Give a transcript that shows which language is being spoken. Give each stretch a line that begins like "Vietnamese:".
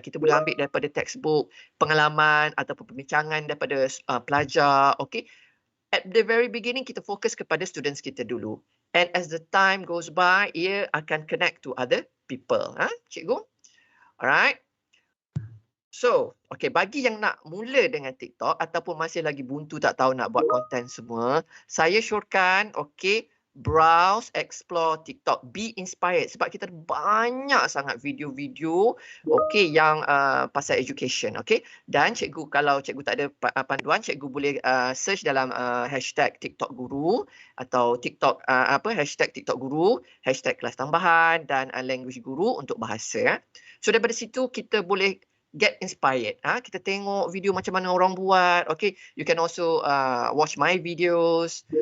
Malay: Kita boleh ambil daripada textbook, pengalaman ataupun perbincangan daripada pelajar, okay.
English: At the very beginning,
Malay: kita fokus kepada students kita dulu.
English: And as the time goes by, ia akan connect to other people.
Malay: Cikgu? Alright. So, okay, bagi yang nak mula dengan TikTok ataupun masih lagi buntu tak tahu nak buat konten semua, saya syorkan, okay,
English: browse, explore TikTok, be inspired
Malay: sebab kita ada banyak sangat video-video, okay, yang pasal education, okay. Dan cikgu, kalau cikgu tak ada panduan, cikgu boleh search dalam hashtag TikTok Guru atau TikTok hashtag TikTok Guru, hashtag kelas tambahan dan language guru untuk bahasa. So daripada situ kita boleh
English: get inspired.
Malay: Kita tengok video macam mana orang buat.
English: Okay, you can also watch my videos.